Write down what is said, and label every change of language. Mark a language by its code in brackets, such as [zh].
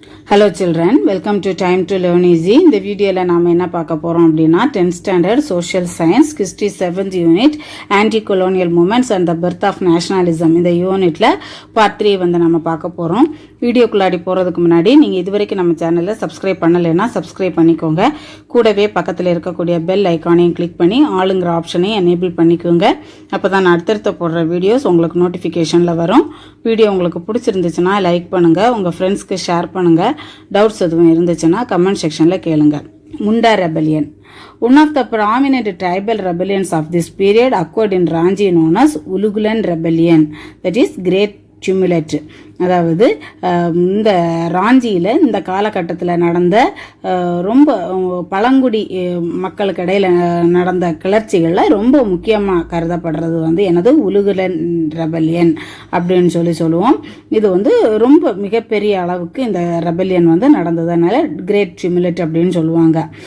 [en] Hello children, welcome to Time to Learn Easy. [ta] இந்த வீடியோல நாம என்ன பார்க்க போறோம் அப்படினா [en] 10th standard social science history 7th unit anti-colonial movements and the birth of nationalism [ta] இந்த யூனிட்ல part 3 வந்து நாம பார்க்க போறோம். வீடியோக்குள்ளாடி போறதுக்கு முன்னாடி நீங்க இதுவரைக்கும் நம்ம சேனலை சப்ஸ்கிரைப் பண்ணலைன்னா சப்ஸ்கிரைப் பண்ணிக்கோங்க. கூடவே பக்கத்துல இருக்கக்கூடிய பெல் ஐகானையும் கிளிக் பண்ணி ஆளுங்கிற ஆப்ஷனையும் எனேபிள் பண்ணிக்கோங்க. அப்பதான் நான் அடுத்தடுத்து போடுற வீடியோஸ் உங்களுக்கு நோட்டிஃபிகேஷன்ல வரும். வீடியோ உங்களுக்கு பிடிச்சிருந்துச்சுன்னா லைக் பண்ணுங்க, உங்க ஃப்ரெண்ட்ஸ்க்கு ஷேர் பண்ணுங்க. டவுட்ஸ் எதுவும் இருந்துச்சுன்னா கமெண்ட் செக்ஷன்ல கேளுங்க. முண்டா rebellion. [en] One of the prominent tribal rebellions of this period occurred in Ranchi known as Ulugulan Rebellion, that is Great Tumult. [ta] அதாவது இந்த ராஞ்சியில் இந்த காலகட்டத்தில் நடந்த ரொம்ப பழங்குடி மக்களுக்கு இடையில் நடந்த கிளர்ச்சிகளில் ரொம்ப முக்கியமாக கருதப்படுறது வந்து எனது உலுகுலன் ரெபெலியன் அப்படின்னு சொல்லுவோம். இது வந்து ரொம்ப மிகப்பெரிய அளவுக்கு இந்த ரெபெலியன் வந்து நடந்ததுனால கிரேட் டியூமுலட் அப்படின்னு சொல்லுவாங்க.